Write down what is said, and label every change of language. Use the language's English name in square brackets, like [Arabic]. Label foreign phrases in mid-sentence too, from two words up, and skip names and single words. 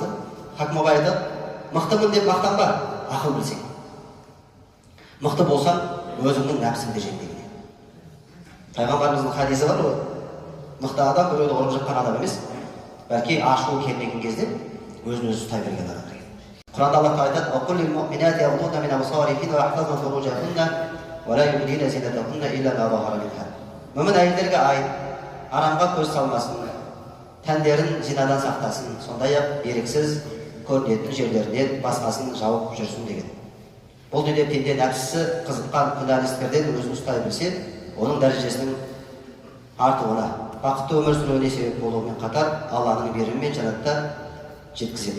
[Kazakh] Хакім абай айтады, мықтымын деп мақтанба, ақыл білсең. Мықты болсаң, өзіңнің нәпсіңді жең деген. Пайғамбарымыздың хадисі бар ғой. Мықты адам біреуді ұрып жыққан адам емес, бәлки ашуы келмеген кезде өзін өзі ұстай берген адам деген. Құранда Алла айтады: [Arabic] "وقل للمؤمنات يغضضن من أبصارهن ويحفظن فروجهن ولا يبدين زينتهن إلا ما ظهر منها." [Kazakh] Мүмін әйелдерге арамға көз салмасын, тәндерін зинадан сақтасын, сондай-ақ еріксіз көрінетін жерлерінен басқасын жауып жүрсін деген. Бұл дүние пенде нәпсісі қызыққан күнәлі істерден өзін ұстай білсе, оның дәрежесінің артуына, бақытты өмір сүруіне себеп болуымен қатар Алланың берімімен жәннатта жеткізеді.